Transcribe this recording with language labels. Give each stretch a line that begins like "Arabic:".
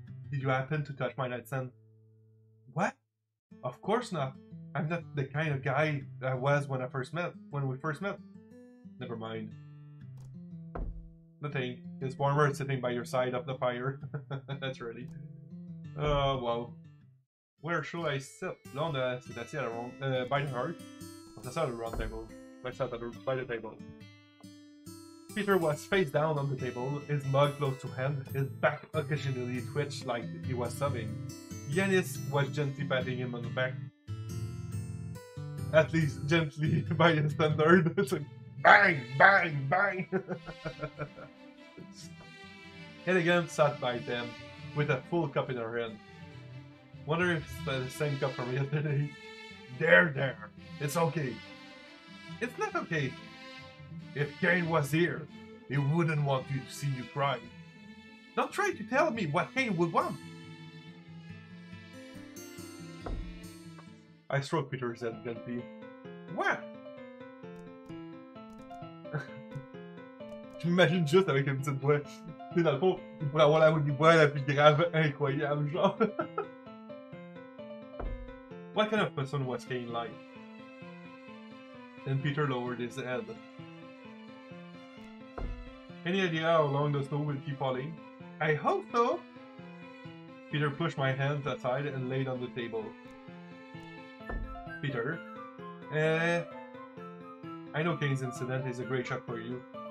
English: Did you happen to touch my nightstand? What? Of course not. I'm not the kind of guy I was when we first met. Never mind. Nothing. It's warmer sitting by your side of the fire. Naturally. Oh, wow. Where should I sit?
French: Là, on s'est assis à la ronde,
English: by the hearth.
French: On s'est assis à
English: the round table. By the table. Peter was face down on the table, his mug close to hand, his back occasionally twitched like he was sobbing. Yanis was gently patting him on the back. At least gently by his standard. It's like bang, bang, bang! Elegant sat by them with a full cup in her hand. Wonder if it's the same cup from yesterday. There. It's okay. It's not okay. If Cain was here, he wouldn't want you to see you cry. Don't try to tell me what Cain would want. I stroked Peter's head gently. What?
French: J'imagine juste avec une petite voix. Tu sais, dans le fond, il pourrait avoir la voix la plus grave incroyable, genre.
English: What kind of person was Cain like? And Peter lowered his head. Any idea how long the snow will keep falling? I hope so! Peter pushed my hands aside and laid on the table. Peter, I know Cain's incident is a great shock for you.